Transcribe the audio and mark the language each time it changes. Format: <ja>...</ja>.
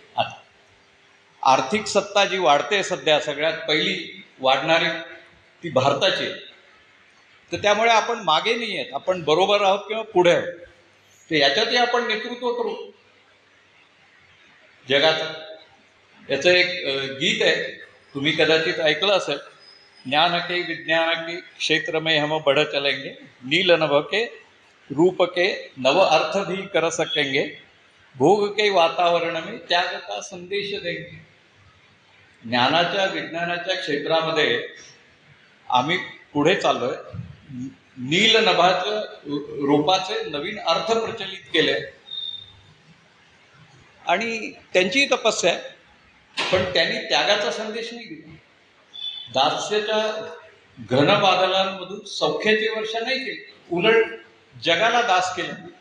<mr>आता आर्थिक सत्ता जी वाढते सध्या, सगळ्यात पहिली वाढणारी ती भारताची. तर त्यामुळे आपण मागे नाही आहेत, आपण बरोबर आहोत किंवा पुढे आहोत. तर याच्यातही आपण नेतृत्व करू जगाचं. याचं एक गीत आहे, तुम्ही कदाचित ऐकलं असेल.</mr> <hi>ज्ञान के विज्ञान के क्षेत्र में हम बढ़ चलेंगे, नील नभ के रूप के नव अर्थ भी कर सकेंगे, भोग के वातावरण में त्याग का संदेश देंगे.</hi> <mr>ज्ञानाच्या विज्ञानाच्या क्षेत्रामध्ये आम्ही पुढे चाललोय. नील नभाचं रूपाचे नवीन अर्थ प्रचलित केले आणि त्यांची तपस्या आहे. पण त्यांनी त्यागाचा संदेश नाही दिला. दास्याच्या घन बादलांमधून सौख्याची वर्षा नाही केली, उलट जगाला दास केलं.</mr>